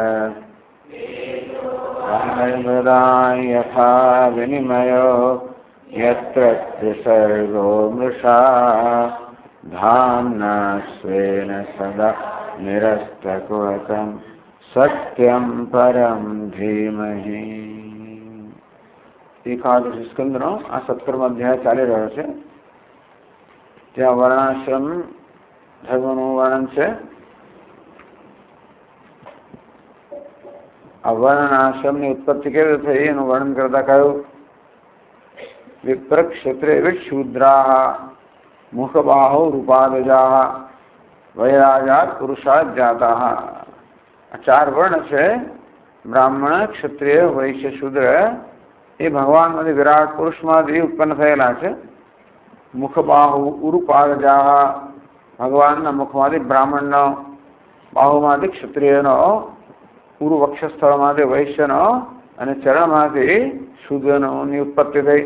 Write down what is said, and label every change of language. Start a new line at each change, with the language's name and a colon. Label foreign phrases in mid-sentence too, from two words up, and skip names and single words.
Sanskrit: यथा विनिमयो यत्र त्रिसर्गो मृषा धाम्ना स्वेन सदा निरस्तकुहकं सत्यं परं धीमहि।
Gujarati: એકાદશ સ્કંદનો આ 17 અધ્યાય ચાલી રહ્યો છે. ત્યાં વર્ણાશ્રમ ધર્મનું વર્ણન છે. આ વર્ણ આશ્રમની ઉત્પત્તિ કેવી થઈ એનું વર્ણન કરતા કહ્યું
Sanskrit: विप्रक्षत्रे विशूद्राः मुखबाहो रूपादजाः वैराजात् पुरुषात् जाता.
Gujarati: આ 4 વર્ણ છે, બ્રાહ્મણ, ક્ષત્રિય, વૈશ્ય, શૂદ્ર, એ ભગવાનમાંથી વિરાટ પુરુષમાંથી ઉત્પન્ન થયેલા છે.
Sanskrit: मुख बाहु उरुपादजा,
Gujarati: ભગવાનના મુખમાંથી બ્રાહ્મણનો, બાહુમાંથી ક્ષત્રિયનો, ઉરુ વક્ષસ્થળમાંથી વૈશ્યનો અને ચરણમાંથી શૂદ્રનોની ઉત્પત્તિ થઈ.